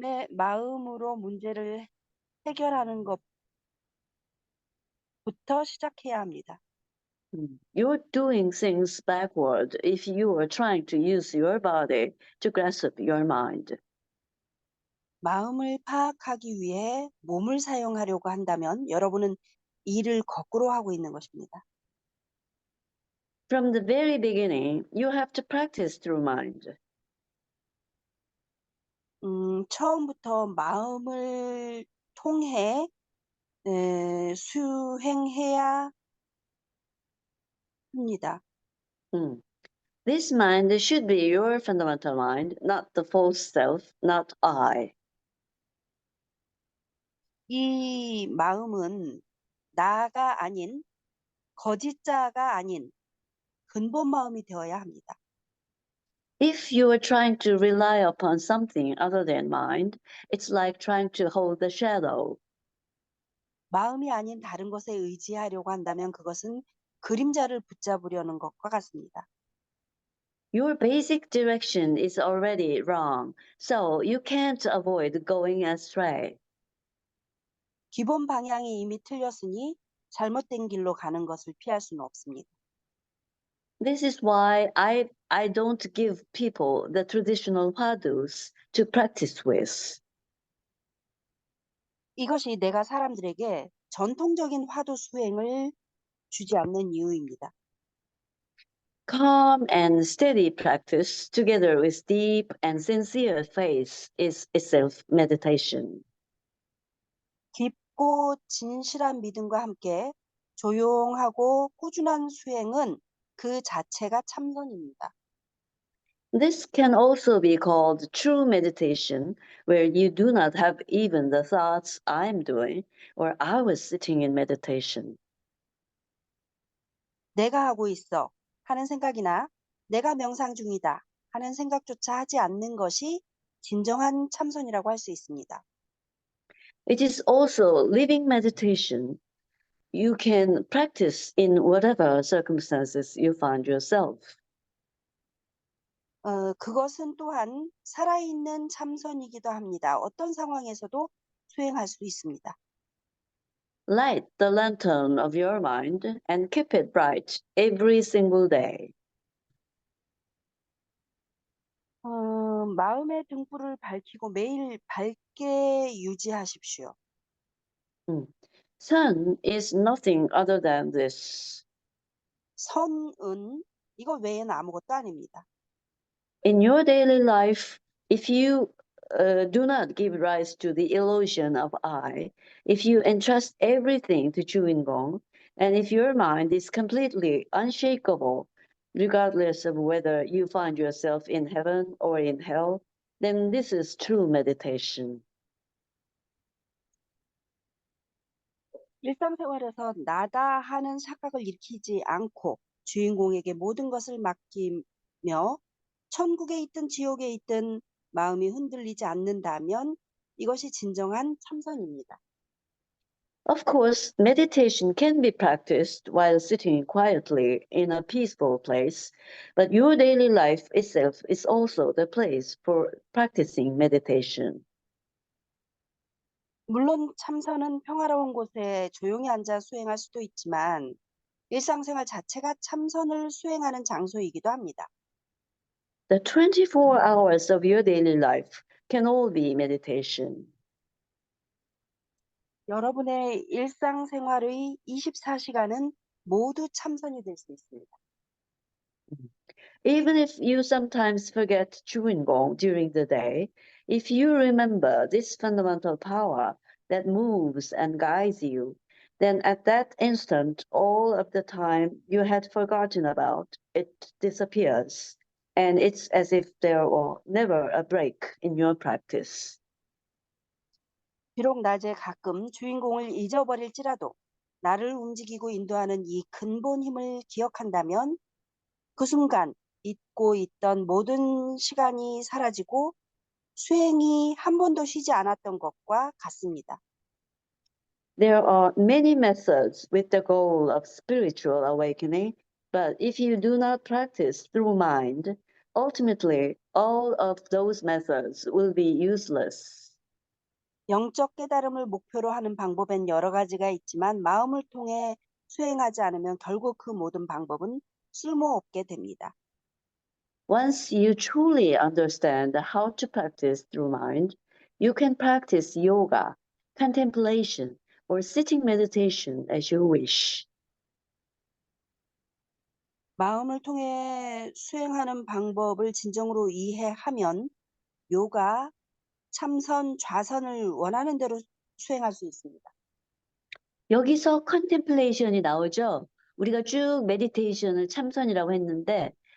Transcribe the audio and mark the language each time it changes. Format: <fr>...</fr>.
<ko>마음으로 문제를 해결하는 것부터 시작해야 합니다.</ko> <en>You're doing things backward if you are trying to use your body to grasp your mind.</en> <ko>마음을 파악하기 위해 몸을 사용하려고 한다면 여러분은 일을 거꾸로 하고 있는 것입니다.</ko> <en>From the very beginning, you have to practice through mind.</en> <ko>처음부터 마음을 통해 수행해야 합니다.</ko> <en>Mm. This mind should be your fundamental mind, not the false self, not I.</en> <ko>이 마음은 나가 아닌 거짓자가 아닌 근본 마음이 되어야 합니다.</ko> <en>If you are trying to rely upon something other than mind, it's like trying to hold the shadow.</en> <ko>마음이 아닌 다른 것에 의지하려고 한다면 그것은 그림자를 붙잡으려는 것과 같습니다.</ko> <en>Your basic direction is already wrong, so you can't avoid going astray.</en> <ko>기본 방향이 이미 틀렸으니 잘못된 길로 가는 것을 피할 수는 없습니다.</ko> <en>This is why I don't give people the traditional hwadus to practice with.</en> <ko>이것이 내가 사람들에게 전통적인 화두 수행을 주지 않는 이유입니다.</ko> <en>Calm and steady practice, together with deep and sincere faith, is itself meditation.</en> <ko>깊고 진실한 믿음과 함께 조용하고 꾸준한 수행은 그 자체가 참선입니다.</ko> <en>This can also be called true meditation, where you do not have even the thoughts I'm doing or I was sitting in meditation.</en> <ko>내가 하고 있어 하는 생각이나 내가 명상 중이다 하는 생각조차 하지 않는 것이 진정한 참선이라고 할 수 있습니다.</ko> <en>It is also living meditation. You can practice in whatever circumstances you find yourself.</en> <ko>그것은 또한 살아있는 참선이기도 합니다. 어떤 상황에서도 수행할 수 있습니다.</ko> <en>Light the lantern of your mind and keep it bright every single day.</en> <ko>마음의 등불을 밝히고 매일 밝게 유지하십시오. Mm.</ko> <en>Sun is nothing other than this.</en> <ko>선은 이거 외에는 아무것도 아닙니다.</ko> <en>In your daily life, if you do not give rise to the illusion of I, if you entrust everything to chewing gong, and if your mind is completely unshakable, regardless of whether you find yourself in heaven or in hell, then this is true meditation.</en> <ko>일상생활에서 나다 하는 착각을 일으키지 않고 주인공에게 모든 것을 맡기며 천국에 있든 지옥에 있든 마음이 흔들리지 않는다면 이것이 진정한 참선입니다.</ko> <en>Of course, meditation can be practiced while sitting quietly in a peaceful place, but your daily life itself is also the place for practicing meditation.</en> <ko>물론 참선은 평화로운 곳에 조용히 앉아 수행할 수도 있지만 일상생활 자체가 참선을 수행하는 장소이기도 합니다.</ko> <en>The 24 hours of your daily life can all be meditation.</en> <ko>여러분의 일상생활의 24시간은 모두 참선이 될 수 있습니다.</ko> <en>Even if you sometimes forget chewing gong during the day, if you remember this fundamental power that moves and guides you, then at that instant, all of the time you had forgotten about it disappears. And it's as if there were never a break in your practice.</en> <ko>비록 낮에 가끔 주인공을 잊어버릴지라도 나를 움직이고 인도하는 이 근본 힘을 기억한다면 그 순간 잊고 있던 모든 시간이 사라지고 수행이 한 번도 쉬지 않았던 것과 같습니다.</ko> <en>There are many methods with the goal of spiritual awakening, but if you do not practice through mind, ultimately all of those methods will be useless.</en> <ko>영적 깨달음을 목표로 하는 방법엔 여러 가지가 있지만 마음을 통해 수행하지 않으면 결국 그 모든 방법은 쓸모없게 됩니다.</ko> <en>Once you truly understand how to practice through mind, You can practice yoga, contemplation, or sitting meditation as you wish.</en> <ko>마음을 통해 수행하는 방법을 진정으로 이해하면 요가, 참선, 좌선을 원하는 대로 수행할 수 있습니다. 여기서 contemplation이 나오죠. 우리가 쭉 meditation을 참선이라고 했는데</ko>